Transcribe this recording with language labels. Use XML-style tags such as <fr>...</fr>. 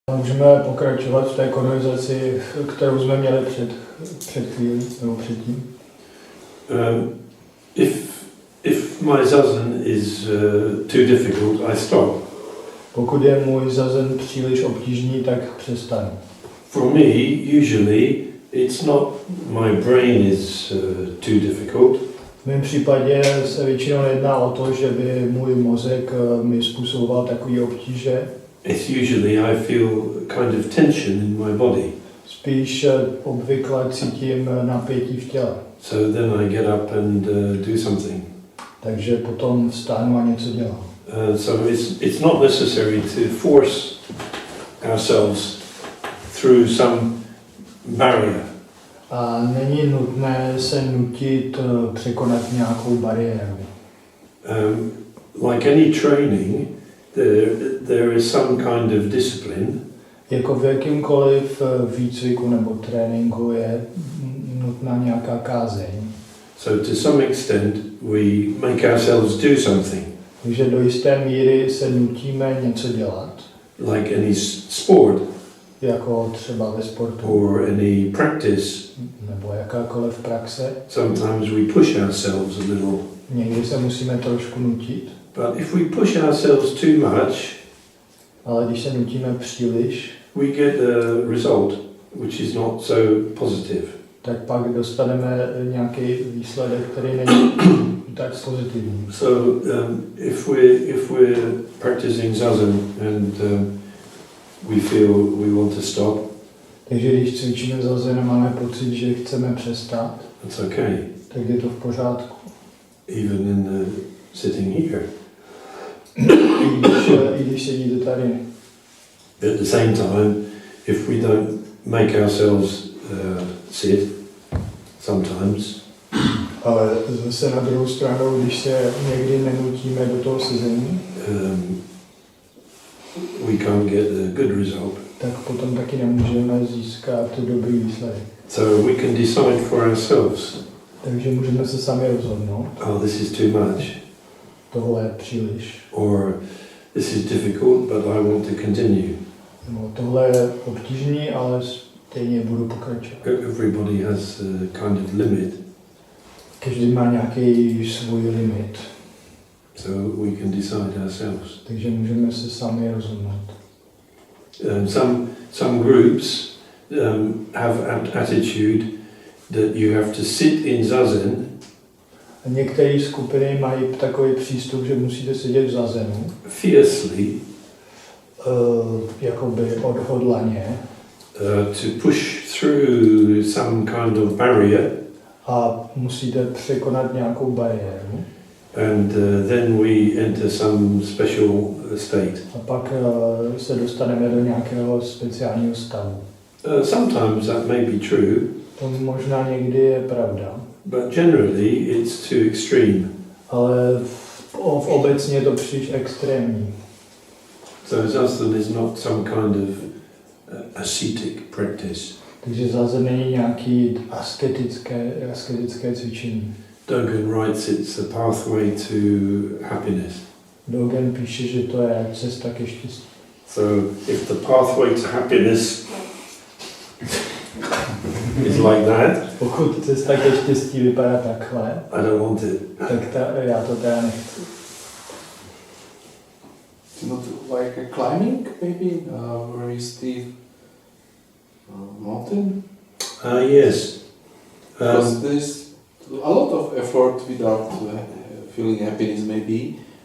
<cs>Můžeme pokračovat v té konverzaci, kterou jsme měli před chvílí, nebo předtím.</cs> <en>If my zazen is too difficult, I stop.</en> <cs>Pokud je můj zazen příliš obtížný, tak přestanu.</cs> <en>For me, usually, it's not my brain is too difficult.</en> <cs>V mém případě se většinou nejedná o to, že by můj mozek mi způsoboval takové obtíže.</cs> <en>It's usually I feel kind of tension in my body.</en> <cs>Spíš obvykle cítím napětí v těle.</cs> <en>So then I get up and do something.</en> <cs>Takže potom vstánu a něco dělám.</cs> <en>So it's not necessary to force ourselves through some barrier.</en> <cs>A není nutné se nutit překonat nějakou bariéru.</cs> <en>Like any training, there is some kind of discipline.</en> <cs>Jako v jakýmkoliv výcviku nebo tréninku je nutná nějaká kázeň.</cs> <en>So to some extent we make ourselves do something.</en> <cs>Takže do jisté míry se nutíme něco dělat.</cs> <en>Like any sport.</en> <cs>Jako třeba ve sportu.</cs> <en>Or any practice.</en> <cs>Nebo jakákoliv praxe.</cs> <en>Sometimes we push ourselves a little.</en> <cs>Někdy se musíme trošku nutit.</cs> <en>But if we push ourselves too much,</en> <cs>ale když se nutíme příliš,</cs> <en>we get a result which is not so positive.</en> <cs>Tak pak dostaneme nějaký výsledek, který není tak pozitivní.</cs> <en>So if we're practicing zazen and we feel we want to stop,</en> <cs>takže když cvičíme zazen a máme pocit, že chceme přestat,</cs> <en>that's okay.</en> <cs>Tak je to v pořádku.</cs> <en>Even in sitting here.</en> <cs>I když sedíte tady.</cs> <en>At the same time, if we don't make ourselves sit, sometimes.</en> <cs>Ale zase na druhou stranu, když se někdy nenutíme do toho sezení,</cs> <en>we can't get a good result.</en> <cs>Tak potom taky nemůžeme získat dobrý výsledek.</cs> <en>So we can decide for ourselves.</en> <cs>Takže můžeme se sami rozhodnout.</cs> <en>Oh, this is too much.</en> <cs>Tohle je příliš.</cs> <en>Or this is difficult, but I want to continue.</en> <cs>No, tohle je obtížný, ale stejně budu pokračovat.</cs> <en>Everybody has a kind of limit.</en> <cs>Každý má nějaký svůj limit.</cs> <en>So we can decide ourselves.</en> <cs>Takže můžeme se sami rozhodnout.</cs> <en>Some groups have an attitude that you have to sit in zazen.</en> <cs>A některé skupiny mají takový přístup, že musíte sedět v zazenu.</cs> <en>Fiercely.</en> <cs>Jakoby odhodlaně.</cs> <en>To push through some kind of barrier.</en> <cs>A musíte překonat nějakou bariéru.</cs> <en>And then we enter some special state.</en> <cs>A pak se dostaneme do nějakého speciálního stavu.</cs> <en>Sometimes that may be true.</en> <cs>To možná někdy je pravda.</cs> <en>But generally it's too extreme.</en> <cs>Ale v obecně je to příliš extrémní.</cs> <en>So zazen is not some kind of ascetic practice.</en> <cs>Takže zazen není nějaký asketické cvičení.</cs> <en>Dogen writes it's a pathway to happiness.</en> <cs>Dogen píše, že to je cesta ke štěstí.</cs> <en>So if the pathway to happiness is like that,</en> <cs>pokud cesta ke štěstí vypadá takhle,</cs> <en>I don't want it.</en> <cs>Tak já to teda nechci.</cs> <en>It's not like a climbing, maybe, very steep mountain? Yes. Because there's a lot of effort without feeling happiness, maybe.</en>